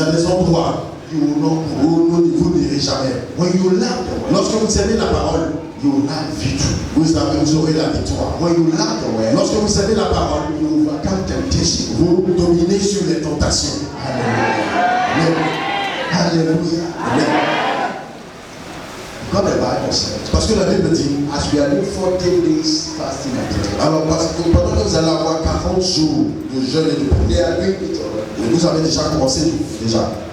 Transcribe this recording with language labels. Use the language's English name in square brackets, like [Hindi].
[French] Il y a des endroits [English] you will not go. [French] Vous n'irez jamais. [English] When you love the word, [French] lorsque vous aimez la parole, [English] you will have victory. [French] Vous aurez la victoire. [English] When you love the word, [French] lorsque vous aimez la parole, [English] you overcome temptation. [French] Vous dominez sur les tentations. Hallelujah. Hallelujah. Amen. [English] God, the Bible says, [French] parce que la Bible dit, [English] as we are doing 40 days fasting and prayer. [French] Alors parce que pendant que vous allez avoir 40 jours de jeûne et de prière, et vous avez déjà commencé déjà.